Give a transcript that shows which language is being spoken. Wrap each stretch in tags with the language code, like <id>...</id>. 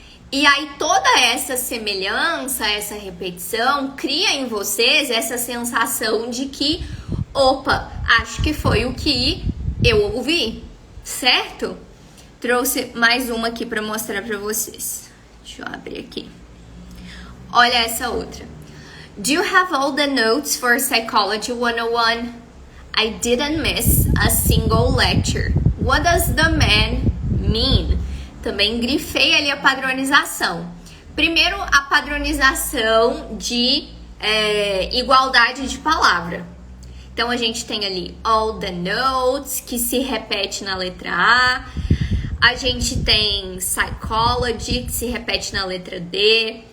<pt>E aí toda essa semelhança, essa repetição, cria em vocês essa sensação de que, opa, acho que foi o que eu ouvi, certo? Trouxe mais uma aqui para mostrar para vocês. Deixa eu abrir aqui. Olha essa outra.</pt> <en>Do you have all the notes for Psychology 101? I didn't miss a single lecture. What does the man mean?</en> <pt>Também grifei ali a padronização. Primeiro, a padronização de igualdade de palavra. Então, a gente tem ali</pt> <en>all the notes,</en> <pt>que se repete na letra A. A gente tem psychology, que se repete na letra D.</pt>